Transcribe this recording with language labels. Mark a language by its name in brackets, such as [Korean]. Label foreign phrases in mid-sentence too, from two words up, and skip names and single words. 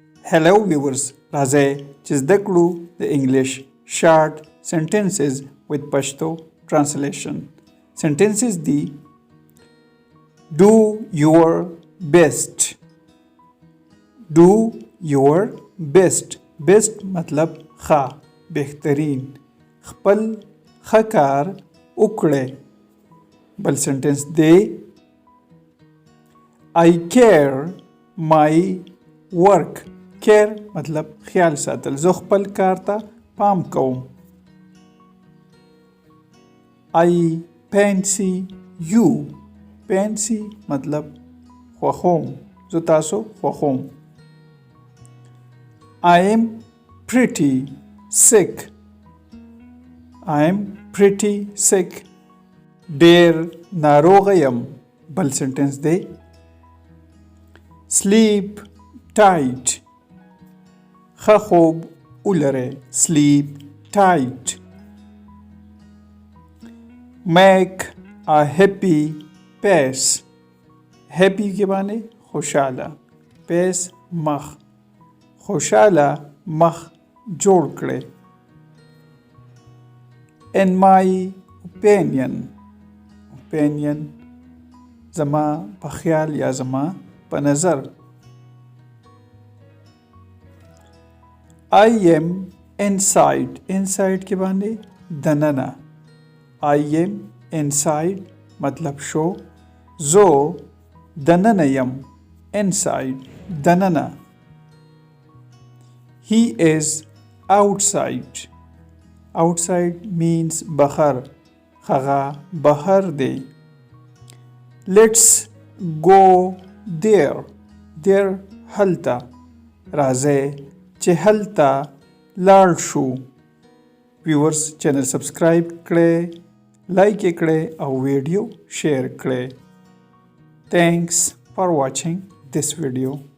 [English] Hello viewers, [Pashto] راځئ چې زده کړو د [English] English short sentences with Pashto translation. Sentences دي Do your best. Do your best. [Pashto] Best مطلب ښه بهترین خپل ښه کار وکړئ. بل سنټنس دی [English] I care my work. [Pashto] care مطلب خیال ساتل. زه خپل کار ته پام کوم. [English] I fancy you. [Pashto] fancy مطلب خوښوم. زه تاسو خوښوم. [English] I am pretty sick. I am pretty sick. [Pashto] ډېر ناروغه یم. بل سنټنس دی [English] sleep tight. [Pashto] ښه خوب ولرئ. [English] sleep tight. make a happy face. [Pashto] happy کې باندې خوشحاله. face مخ. خوشحاله مخ جوړ کړئ. [English] in my opinion. [Pashto] opinion زما په خیال یا زما په نظر. [English] I am inside. [Pashto] inside کې باندې دننه. [English] I am inside [Pashto] مطلب شو. زو دننه یم. inside دننه. [English] He is outside. outside means [Pashto] بهر. هغه بهر دی. [English] Let's go there. [Pashto] there هلته. راځئ چې هلته لاړ شو. ویورز چینل سبسکرایب کړئ، لایک یې کړئ او ویډیو شیر کړئ. [English] Thanks for watching this video.